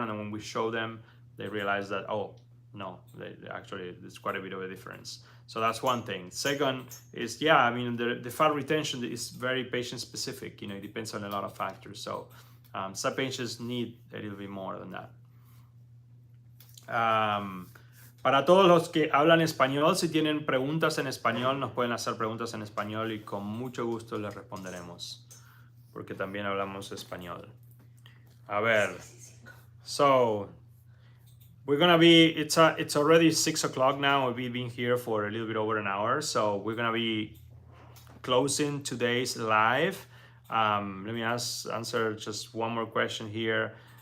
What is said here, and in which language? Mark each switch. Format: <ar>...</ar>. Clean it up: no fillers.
<en>And then when we show them, they realize that, oh, no, actually, there's quite a bit of a difference. So that's one thing. Second is, the fat retention is very patient specific. It depends on a lot of factors. So some patients need a little bit more than that.</en> <es>Para todos los que hablan español, si tienen preguntas en español, nos pueden hacer preguntas en español y con mucho gusto les responderemos, porque también hablamos español. A ver,</es> <en>so we're gonna be, it's already 6 o'clock now. We've been here for a little bit over an hour, so we're gonna be closing today's live. Let me answer just one more question here.</en>